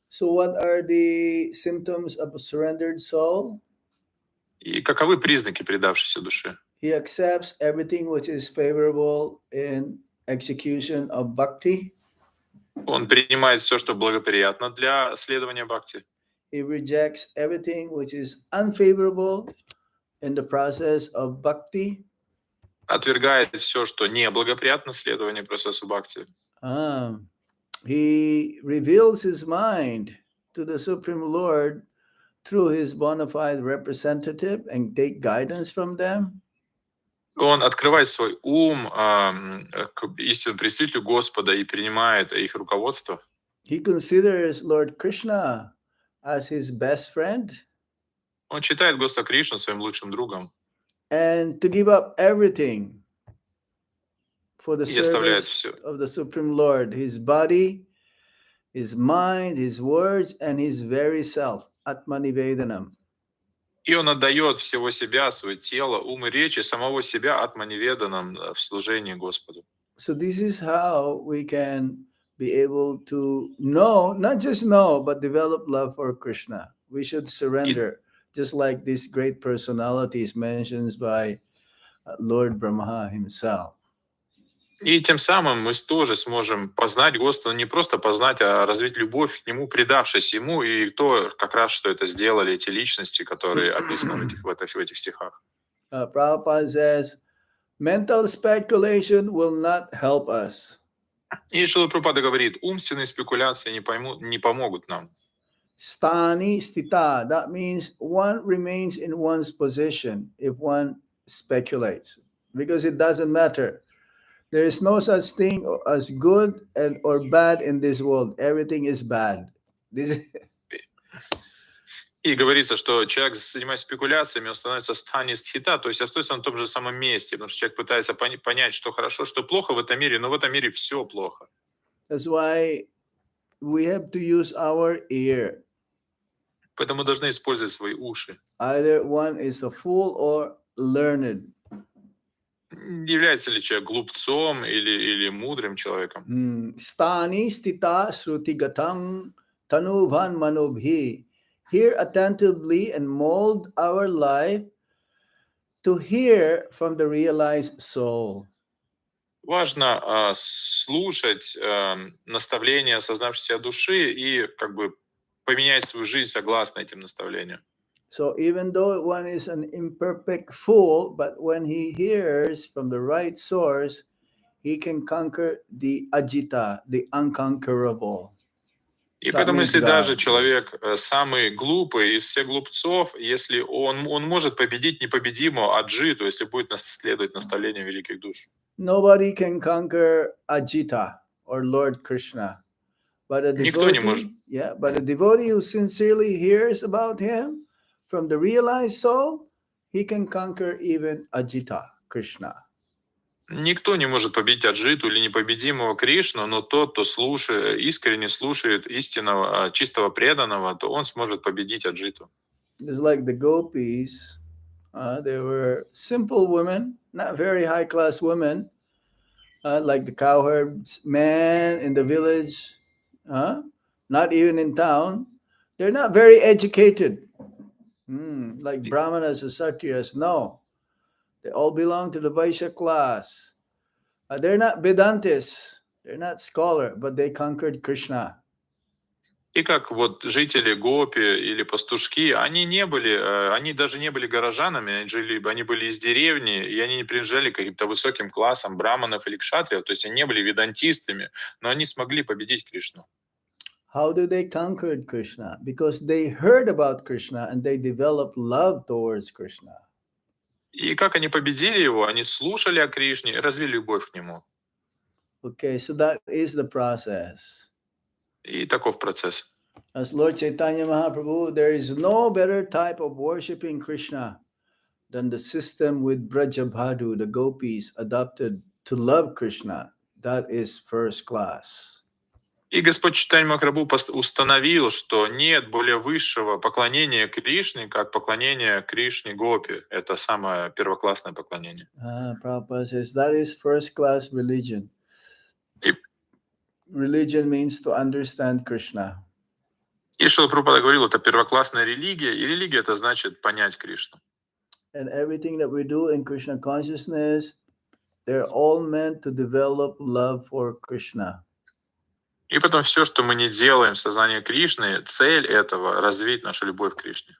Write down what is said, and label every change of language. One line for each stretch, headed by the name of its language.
English: So what are the symptoms of a surrendered soul?
Russian: И каковы признаки предавшейся души?
English: He accepts everything which is favorable in execution of bhakti.
Russian: Он принимает все, что благоприятно для следования бхакти.
English: He rejects everything which is unfavorable in the process of bhakti.
Russian: Отвергает все, что неблагоприятно следованию процессу бхакти.
English: He reveals his mind to the Supreme Lord through his bona fide representative and take guidance from them.
Russian: Он открывает свой ум к истинному представителю Господа и принимает их руководство.
English: He considers Lord Krishna as his best friend
Russian: Он считает Господа Кришну своим лучшим другом
English: and to give up everything for the
Russian: и оставляет
English: service
Russian: все.
English: of the Supreme Lord, his body, his mind, his words, and his very self, Atmanivedanam.
Russian: И он отдает всего себя, свое тело, ум и речи, самого себя атманиведанам в служении Господу.
English: So this is how we can be able to know, not just know, but develop love for Krishna. We should surrender, just like this great personalities mentioned by Lord Brahma himself.
Russian: И тем самым мы тоже сможем познать Господа, не просто познать, а развить любовь к Нему, предавшись Ему, и то, как раз, что это сделали эти личности, которые описаны в этих стихах.
English: Prabhupada says, mental speculation will not help us.
Russian: И Шрила Прабхупада говорит, умственные спекуляции не помогут нам.
English: Stani stita, that means one remains in one's position if one speculates, because it doesn't matter. There is no such thing as good or bad in this world. Everything is bad.
Russian: И говорится, что человек, занимаясь спекуляциями, он становится стани стхита, то есть остается на том же самом месте, потому что человек пытается понять, что хорошо, что плохо в этом мире, но в этом мире все плохо.
English: That's why we have to use our ear.
Russian: Поэтому мы должны использовать свои уши.
English: Either one is a fool or learned.
Russian: Является ли человек глупцом или мудрым человеком?
Sanskrit: Stani stita srutigatam tanuvan manubhi.
English: Hear attentively and mold our life to hear from the realized soul.
Russian: Важно слушать наставления осознавшейся души и как бы поменять свою жизнь согласно этим наставлениям.
English: So even though one is an imperfect fool, but when he hears from the right source, he can conquer the ajita, the unconquerable.
Russian: И поэтому, если даже человек самый глупый из всех глупцов, если он может победить непобедимого аджиту, если будет следовать наставлениям великих душ.
English: Nobody can conquer Ajita or Lord Krishna. But a devotee, but a devotee who sincerely hears about him from the realized soul, he can conquer even Ajita, Krishna.
Russian: Никто не может победить аджиту или непобедимого Кришну, но тот, кто искренне слушает истинного, чистого преданного, то он сможет победить аджиту.
English: It's like the gopis. They were simple women, not very high-class women, like the cowherds, men in the village, not even in town. They're not very educated, like Brahmanas or Satyas. No, they all belong to the Vaishya class. They're not Vedantis, they're not scholar, but they conquered Krishna.
Russian: И как вот жители Гопи или пастушки, они даже не были горожанами, они были из деревни, и они не принадлежали к каким-то высоким классам браманов или кшатриев, то есть они не были ведантистами, но они смогли победить Кришну.
English: How did they conquer Krishna? Because they heard about Krishna and they developed love towards Krishna.
Russian: И как они победили его? Они слушали о Кришне и развили любовь к нему.
English: Okay, so that is the process.
Russian: И таков процесс.
English: As Lord Chaitanya Mahaprabhu, there is no better type of worshiping Krishna than the system with Brajabhadu, the gopis, adopted to love Krishna. That is first class.
Russian: И Господь Чайтанья Махапрабху установил, что нет более высшего поклонения Кришне, как поклонение Кришне Гопи. Это самое первоклассное поклонение.
English: Prabhupada says that is first class religion. Religion means to understand Krishna.
Russian: И Шрила Прабхупада говорил, это первоклассная религия, и религия это значит понять Кришну.
English: And everything that we do in Krishna consciousness, they're all meant to develop love for Krishna.
Russian: И потом все, что мы не делаем в сознании Кришны, цель этого — развить нашу любовь к Кришне.